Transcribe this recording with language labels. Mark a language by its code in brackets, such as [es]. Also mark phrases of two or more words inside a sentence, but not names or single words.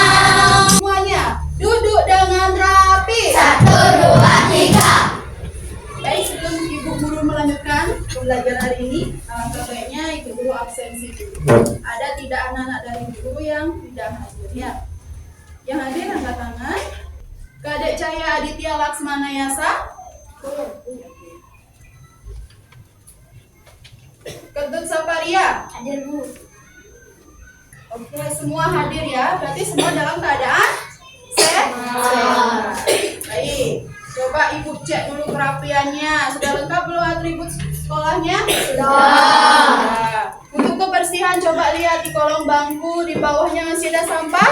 [id] Semuanya duduk dengan rapi. Satu, dua, tiga. Baik, sebelum Ibu Guru melanjutkan pembelajaran hari ini, alangkah baiknya Ibu Guru absensi dulu. Ada tidak anak-anak dari Ibu Guru yang tidak hadir ya? Yang hadir angkat tangan. Kadek Cahya Aditya Laksmana Yasa. Ketut Saparia. Hadir Bu. Oke, semua hadir ya. Berarti semua dalam keadaan sehat. Baik. Coba Ibu cek dulu kerapiannya. Sudah lengkap belum atribut sekolahnya? Sudah. Untuk kebersihan coba lihat di kolong bangku, di bawahnya masih ada sampah?